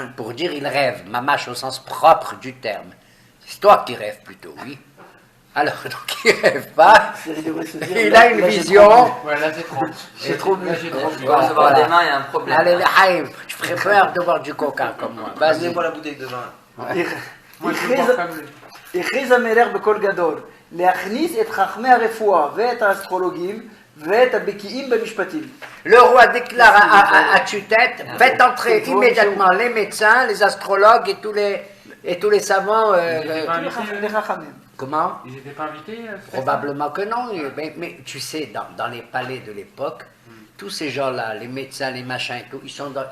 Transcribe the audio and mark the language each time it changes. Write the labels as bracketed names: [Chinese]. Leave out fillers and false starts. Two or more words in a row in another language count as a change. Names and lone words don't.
[French] Pour dire il rêve, mamache au sens propre du terme. C'est toi qui rêves plutôt, oui. Alors, donc, il ne rêve pas. Il devrait se dire, Il là, a une là, j'ai vision. Ouais, là c'est trop. J'ai trop Là j'ai trop. Il commence à avoir des mains, il y a un problème. Allez, Haïm, tu préfères de boire du coca comme moi. Vas-y. Donnez-moi la bouteille de vin. Moi je veux voir comme lui. [Hebrew] הכריז המלך בקול גדול להכניס את חכמי הרפואה ואת האסטרולוגים ואת הבקיאים במשפטים. [French] Le roi déclare à tue-tête, faites entrer immédiatement les médecins, les astrologues et tous les savants. les חכמים. Comment? Ils n'étaient pas invités Probablement que non. Mais tu sais, dans les palais de l'époque, tous ces gens-là, les médecins, les machins et tout, ils sont là.